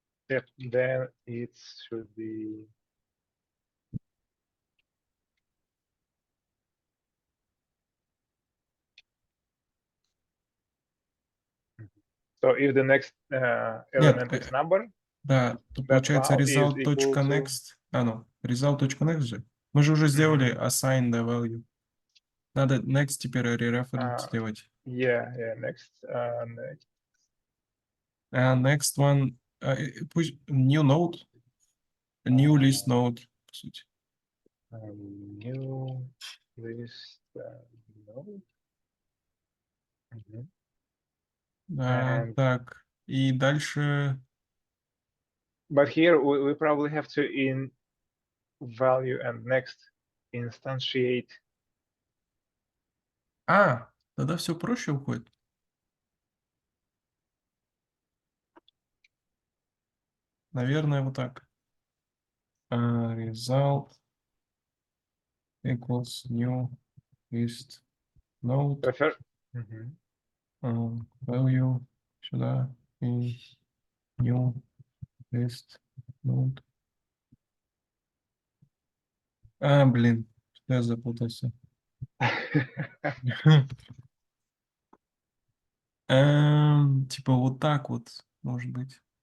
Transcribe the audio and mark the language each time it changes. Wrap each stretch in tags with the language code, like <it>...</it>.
<en>Yep, then it should be so if the next element is number,</en> <ru>да, то</ru> <en>that</en> <ru>получается</ru> <en>val is equal to result.next. Result.next</en> <ru>же. Мы же уже сделали</ru> <en>assign the value.</en> <ru>Надо next теперь re-reference сделать.</ru> <en>Yeah, next Next one,</en> <ru>пусть</ru> <en>new node, new list node,</en> <ru>по сути.</ru> <en>new list node. And</en> <ru>Так, и дальше.</ru> <en>but here we probably have to in value and next instantiate.</en> <ru>А, тогда все проще уходит. Наверное, вот так.</ru> <en>Result equals new list node Prefer. Мгм. value</en> <ru>сюда и</ru> <en>new list node.</en> <ru>Блин, я запутался. Типа вот так вот, может быть.</ru>